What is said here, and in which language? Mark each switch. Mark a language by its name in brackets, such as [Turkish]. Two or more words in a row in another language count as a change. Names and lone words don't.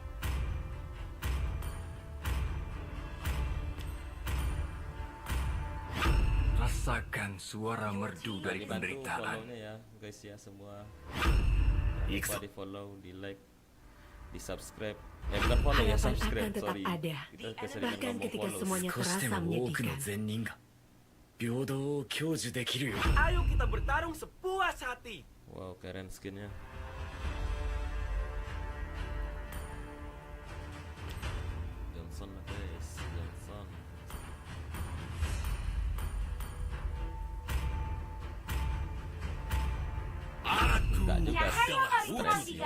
[Indonesian] Rasakan suara merdu dari Dibantu penderitaan. follow-nya ya guys ya semua. Ikut. Lupa di follow, di like, di subscribe. Bukan follow ya, Harapan subscribe, akan tetap sorry. ada. Kita keseringan Bahkan ngomong ketika follow. semuanya [Japanese] 少しで [Indonesian] terasa [Japanese] も多くの [Indonesian] menyedihkan. [Japanese] 善人が平等を享受できるよう [Indonesian] Ayo kita bertarung sepuas hati. Wow, keren skinnya. Johnson lah guys, Johnson. Enggak juga sih, stres ya.